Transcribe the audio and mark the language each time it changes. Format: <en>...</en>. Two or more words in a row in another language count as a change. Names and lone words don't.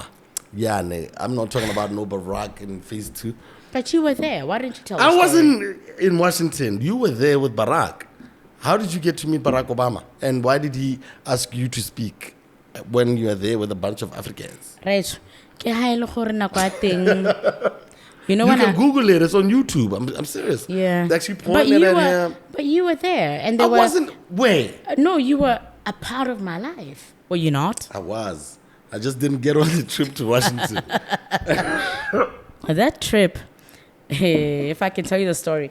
<en>Yeah, I'm not talking about no Barack in phase 2. But you were there. Why didn't you tell I the story? wasn't in Washington. You were there with Barack. How did you get to meet Barack Obama? And why did he ask you to speak when you were there with a bunch of Africans? Right.</en> <tn>Ke ha ele gore nako ya teng.</tn> <en>You know You when can Google it. It's on YouTube. I'm serious. Yeah. They actually But pointed at him. But you were there, and I there wasn't. Wait. No, you were a part of my life. Were you not? I was. I just didn't get on the trip to Washington. That trip, hey, if I can tell you the story.</en>